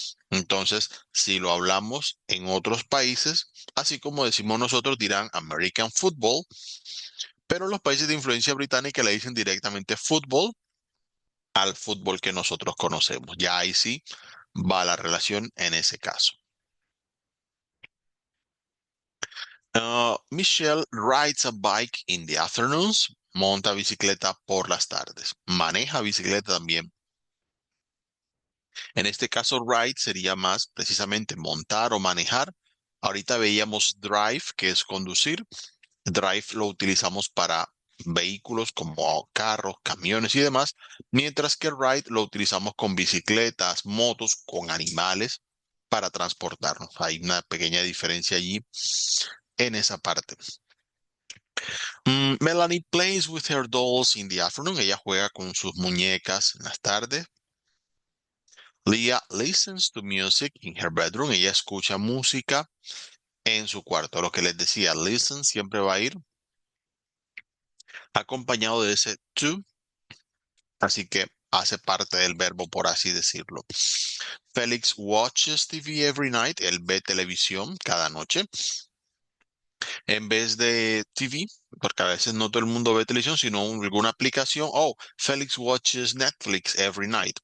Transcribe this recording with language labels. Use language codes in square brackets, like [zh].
[es] Entonces, si lo hablamos en otros países, así como decimos nosotros, dirán American Football, pero los países de influencia británica le dicen directamente fútbol al fútbol que nosotros conocemos. Ya ahí sí va la relación en ese caso. [en] Michelle rides a bike in the afternoons. [es] Monta bicicleta por las tardes. Maneja bicicleta también. En este caso, ride sería más precisamente montar o manejar. Ahorita veíamos drive, que es conducir. Drive lo utilizamos para vehículos como carros, camiones y demás, mientras que ride lo utilizamos con bicicletas, motos, con animales para transportarnos. Hay una pequeña diferencia allí en esa parte. [en] Melanie plays with her dolls in the afternoon. [es] Ella juega con sus muñecas en las tardes. [en] Leah listens to music in her bedroom. [es] Ella escucha música en su cuarto. Lo que les decía, listen siempre va a ir acompañado de ese to, así que hace parte del verbo, por así decirlo. [en] Felix watches TV every night. [es] Él ve televisión cada noche. En vez de TV, porque a veces no todo el mundo ve televisión, sino alguna aplicación. [en] Oh, Felix watches Netflix every night.